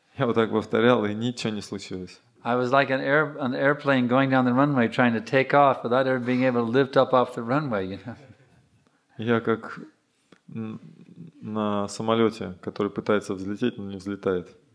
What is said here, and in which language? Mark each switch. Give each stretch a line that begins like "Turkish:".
Russian: Я вот так повторял, и ничего не случилось.
English: I was like an airplane going down the runway trying to take off without ever being able to lift up off the runway, you know.
Russian: Я как на самолете, который пытается взлететь, но не взлетает.